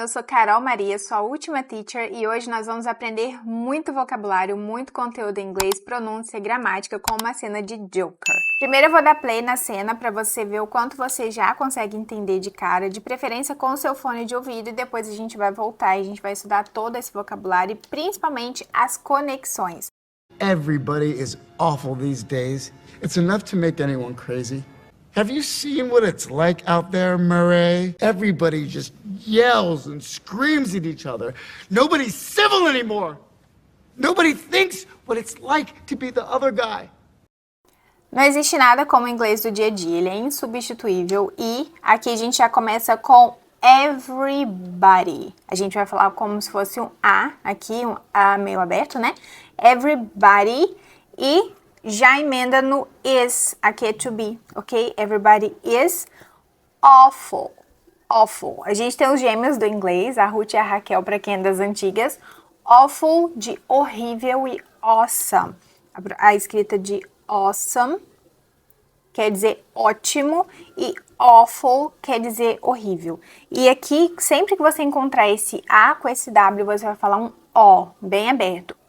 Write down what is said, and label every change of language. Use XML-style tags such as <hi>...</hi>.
<pt>Eu sou Carol Maria, sua última teacher, e hoje nós vamos aprender muito vocabulário, muito conteúdo em inglês, pronúncia e gramática com uma cena de Joker. Primeiro eu vou dar play na cena para você ver o quanto você já consegue entender de cara, de preferência com o seu fone de ouvido, e depois a gente vai voltar e a gente vai estudar todo esse vocabulário e principalmente as conexões.</pt> <en>Everybody is awful these days. It's enough to make anyone crazy. Have you seen what it's like out there, Murray? Everybody just yells and screams at each other. Nobody's civil anymore. Nobody thinks what it's like to be the other guy.</en> <pt>Não existe nada como o inglês do dia a dia, ele é insubstituível e aqui a gente já começa com everybody. A gente vai falar como se fosse um A aqui, um A meio aberto, né? Everybody e já emenda no is, aqui é</pt> <en>to be,</en> <pt>ok?</pt> <en>Everybody is awful, awful.</en> <pt>A gente tem os gêmeos do inglês, a Ruth e a Raquel, para quem é das antigas. Awful de horrível e awesome. A escrita de awesome quer dizer ótimo e awful quer dizer horrível. E aqui, sempre que você encontrar esse A com esse W, você vai falar um O, bem aberto.</pt>